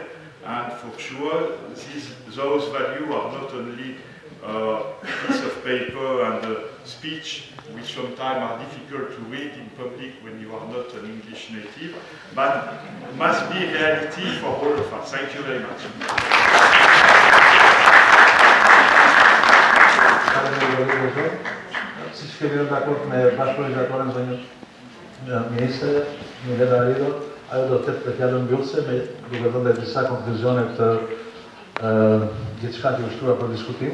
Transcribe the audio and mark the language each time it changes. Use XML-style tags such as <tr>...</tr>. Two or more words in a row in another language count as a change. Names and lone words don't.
<en>And for sure, those values are not only a piece of paper and a speech, which sometimes are difficult to read in public when you are not an English native, but must be reality for all of us. Thank you very much.</en> <sq>Si shkemi në dakord me bashkëorganizatorën, Ministre, Milena Arido, ajo do të ketë fjalën mbyllëse me duke dhënë disa konkluzione këtë gjithçka që është shtruar për diskutim.</sq>